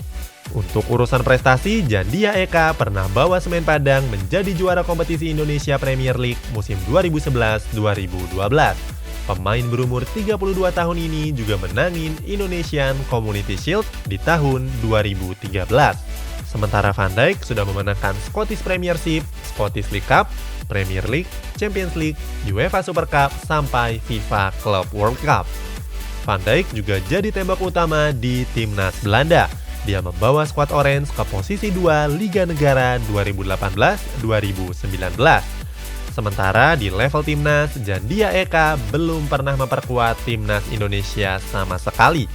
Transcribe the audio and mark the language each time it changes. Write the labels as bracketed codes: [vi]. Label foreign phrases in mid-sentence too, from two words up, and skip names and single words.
[id] Untuk urusan prestasi, Jandia Eka pernah bawa Semen Padang menjadi juara kompetisi Indonesia Premier League musim 2011-2012. Pemain berumur 32 tahun ini juga menangin Indonesian Community Shield di tahun 2013. Sementara Van Dijk sudah memenangkan Scottish Premiership, Scottish League Cup, Premier League, Champions League, UEFA Super Cup, sampai FIFA Club World Cup. Van Dijk juga jadi tembok utama di timnas Belanda. Dia membawa skuad Orange ke posisi 2 Liga Negara 2018-2019. Sementara di level timnas, Jandia Eka belum pernah memperkuat timnas Indonesia sama sekali.